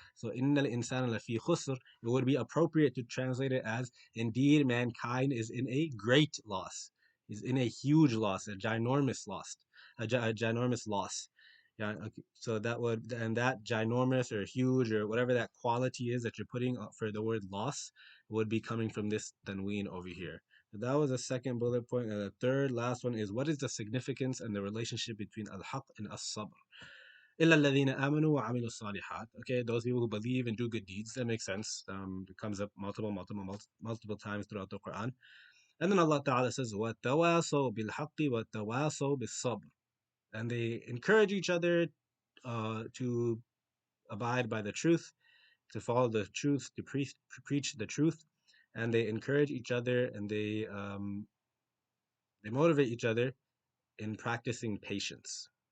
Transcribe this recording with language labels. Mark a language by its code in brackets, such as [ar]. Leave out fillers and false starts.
[en] So [ar] إن الإنسان لفي خسر, [en] it would be appropriate to translate it as indeed mankind is in a great loss, is in a huge loss, a ginormous loss, a ginormous loss. Yeah, okay. So that would, and that ginormous or huge or whatever that quality is that you're putting for the word loss would be coming from this tanween over here. So that was the second bullet point. And the third last one is what is the significance and the relationship between al-haq and as-sabr? [ar] إلا الذين آمنوا وعملوا الصالحات. [en] Okay, those people who believe and do good deeds. That makes sense. It comes up multiple times throughout the Quran. And then Allah Ta'ala says, [ar] وَتَوَاصَوْا بِالْحَقِّ وَتَوَاصَوْا بِالصَّبْرِ. [en] And they encourage each other to abide by the truth, to follow the truth, to preach the truth, and they encourage each other and they motivate each other in practicing patience.